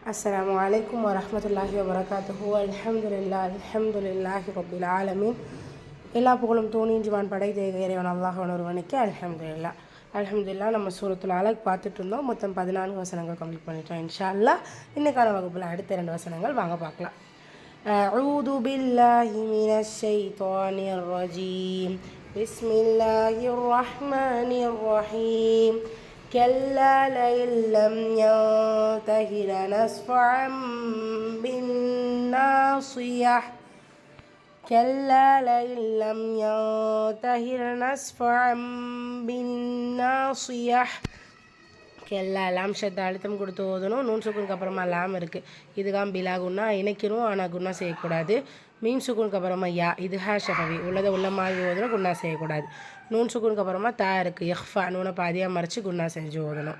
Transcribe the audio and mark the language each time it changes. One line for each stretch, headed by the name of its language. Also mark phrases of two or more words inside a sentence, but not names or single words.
Arabic: السلام عليكم ورحمة الله وبركاته. الحمد لله رب العالمين.
Tamil: எல்லா புகழும் தூணிஞ்சுவான் படைத்த இறைவன் அல்லாஹ்வின் ஒருவனுக்கு அல்ஹம்துலில்லாஹ். நம்ம சூரத்துல் அலக் பார்த்துட்டு இருந்தோம். மொத்தம் 14 வசனங்கள் கம்ப்ளீட் பண்ணிட்டோம்.
Arabic: إن شاء الله
Tamil: இன்னைக்கான வகுப்பில் அடுத்த 2 வசனங்கள் வாங்க பார்க்கலாம்.
Arabic: أعوذ بالله من الشيطان الرجيم. بسم الله الرحمن الرحيم. كلا لئن لم ينته لنسفعا بالناصية كلا لئن لم ينته لنسفعا بالناصية.
Tamil: கெல்லா லாம் ஷத்த அழுத்தம் கொடுத்து ஓதணும். நூன் சுக்குனுக்கு அப்புறமா லாம் இருக்குது. இதுதான்
Arabic: بلا غنة
Tamil: இணைக்கணும், ஆனால் குன்னா செய்யக்கூடாது. மீன் சுக்குனுக்கு அப்புறமா யா இது ஷஃபவி உள்ளதை உள்ள மாதிரி ஓதணும், குன்னா செய்யக்கூடாது. நூன் சுக்குனுக்கு அப்புறமா தா இருக்குது. எஃபா நூனை பாதியாக மறைச்சி குன்னா செஞ்சு ஓதணும்.